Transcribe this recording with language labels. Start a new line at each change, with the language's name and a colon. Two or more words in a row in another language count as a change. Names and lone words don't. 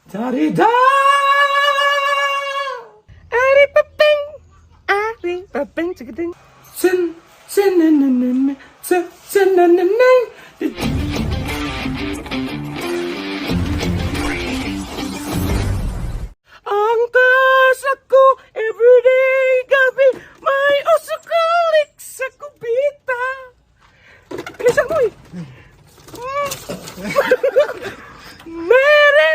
Filipino: Da-di-da! Ari-pa-ping! Ari-pa-ping! Chick-a-ding! Sin! Sin-na-na-na-na! Sin-na-na-na! Ang kasa ko, everyday gabi, may usukulik sa kubita. Bilisan mo eh! Meron!